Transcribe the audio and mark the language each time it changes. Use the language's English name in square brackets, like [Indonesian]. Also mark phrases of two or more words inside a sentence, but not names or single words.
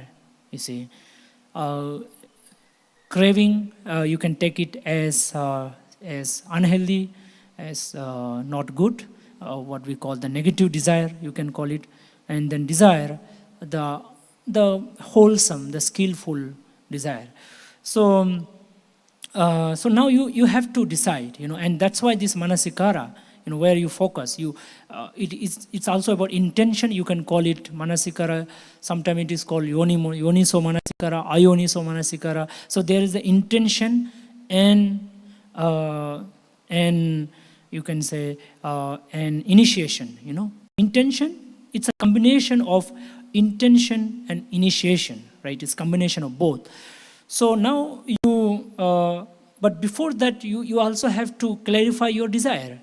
[English] You see, craving, you can take it as unhealthy, as not good, what we call the negative desire, you can call it, and then desire, the wholesome, the skillful desire. So now you have to decide, and that's why this manasikara, where you focus, it's also about intention. You can call it manasikara. Sometimes it is called [Pali] yoniso manasikara, ayoniso manasikara. [English] So there is the intention and you can say an initiation. Intention. It's a combination of intention and initiation, right? It's a combination of both. So now but before that, you also have to clarify your desire.